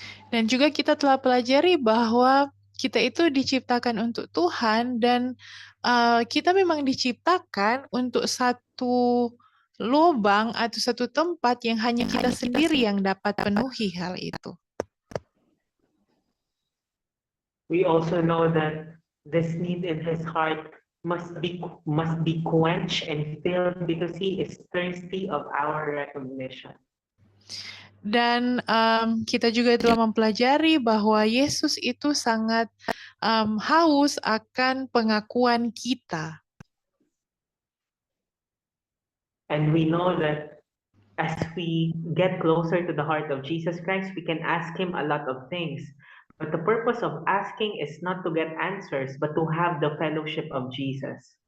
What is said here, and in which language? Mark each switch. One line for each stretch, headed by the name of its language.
Indonesian: Dan juga kita telah pelajari bahwa kita itu diciptakan untuk Tuhan dan kita memang diciptakan untuk satu lubang atau satu tempat yang hanya kita sendiri yang dapat penuhi hal itu.
English: We also know that this need in His heart must be quenched and filled because He is thirsty of our recognition.
Indonesian: Dan kita juga telah mempelajari bahwa Yesus itu sangat haus akan pengakuan kita.
English: And we know that as we get closer to the heart of Jesus Christ, we can ask Him a lot of things. But the purpose of asking is not to get answers, but to have the fellowship of Jesus.